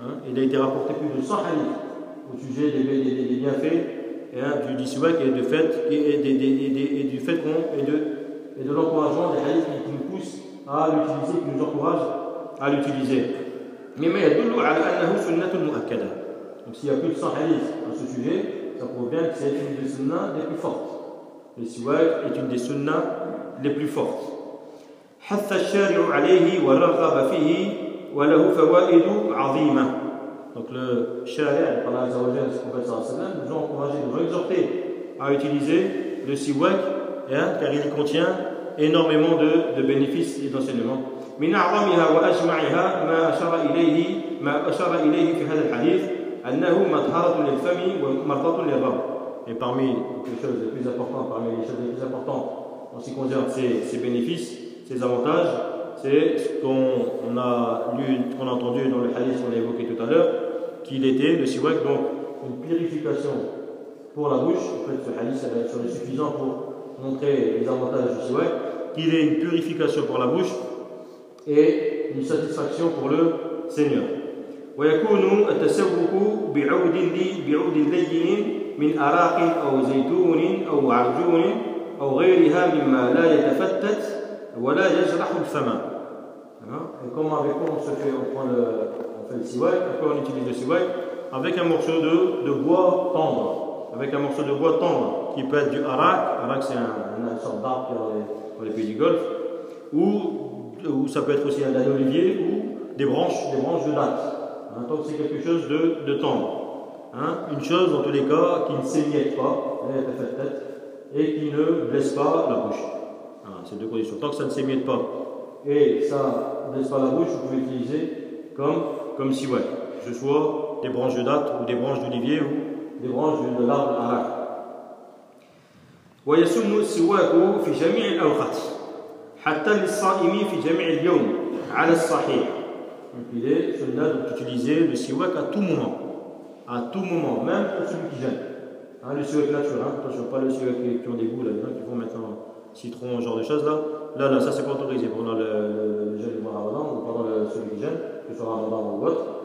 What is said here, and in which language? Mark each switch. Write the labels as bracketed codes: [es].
[fr] Il a été rapporté plus de 100 hadiths au sujet des bienfaits du siwak et de l'encouragement des hadiths qui nous poussent à l'utiliser, qui nous encouragent à l'utiliser. Mais il y a tout le monde à la sunnah mu'akkada. Donc s'il y a plus de 100 hadiths à ce sujet, ça prouve bien que c'est une des sunnahs les plus fortes. Le siwak est une des sunnahs les plus fortes. [ar] حث الشارع عليه ورغب فيه وله فوائد عظيمة. [fr] Donc le charia, Allah Azza wa Jalla, le prophète sallallahu alayhi wa sallam, nous a encouragé, nous a exhorté à utiliser le siwak, car il contient énormément de bénéfices et d'enseignements. [ar] من أعظمها وأجمعها ما أشار إليه في هذا الحديث أنه مطهرة للفم ومرضاة للرب. [fr] Et parmi les choses les plus importantes, en ce qui concerne ces bénéfices, ces avantages, c'est ce qu'on a entendu dans le hadith qu'on a évoqué tout à l'heure, qu'il était le siwak, donc une purification pour la bouche. En fait, ce hadith serait suffisant pour montrer les avantages du siwak, qu'il est une purification pour la bouche et une satisfaction pour le Seigneur. [ar] ويكون التسوق بعود لين من أراق أو زيتون أو عرجون أو غيرها مما لا يتفتت ولا يجرح الفم. [fr] Et comment, avec quoi on fait le siwak? Pourquoi on utilise le siwak? Avec un morceau de bois tendre. Avec un morceau de bois tendre qui peut être du harak. Harak, c'est une sorte d'arbre dans les pays du Golfe. Ou ça peut être aussi un olivier ou des branches de natte. Hein, donc c'est quelque chose de tendre. Hein, une chose en tous les cas qui ne s'émiette pas et qui ne blesse pas la bouche. Hein, c'est deux conditions. Tant que ça ne s'émiette pas. Et ça ne laisse pas la bouche, vous pouvez l'utiliser comme si, ouais, que ce soit des branches de date ou des branches d'olivier ou des branches de l'arbre arak. [ar] ويسم السواك في جميع الأوقات حتى للصائم في جميع اليوم على الصحيح. [fr] Donc il est sunnah d'utiliser le siwak à tout moment, même pour celui qui jeûne. Hein, le siwak naturel, attention, pas le siwak qui ont des goûts là, qui font maintenant citron, ce genre de choses là. Là, là, ça c'est autorisé pendant le jeûne du mois Ramadan ou pendant celui qui jeûne, que ce soit Ramadan ou autre.